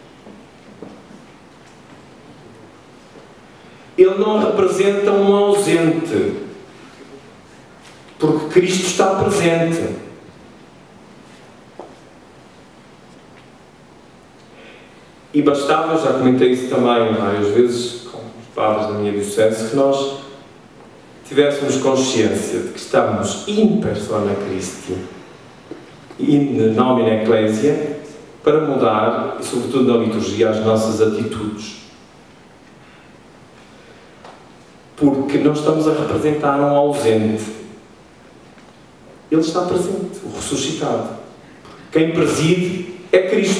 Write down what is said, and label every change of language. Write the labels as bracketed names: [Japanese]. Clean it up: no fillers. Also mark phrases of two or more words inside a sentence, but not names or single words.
[Portuguese] Ele não representa um ausente, porque Cristo está presente. E bastava, já comentei isso também várias vezes com os padres da minha diocese, que nós tivéssemos consciência de que estamos [Latin] in persona Christi, in nomine ecclesia, [Portuguese] para mudar, e sobretudo na liturgia, as nossas atitudes. Porque não estamos a representar um ausente. Ele está presente, o ressuscitado. Quem preside é Cristo.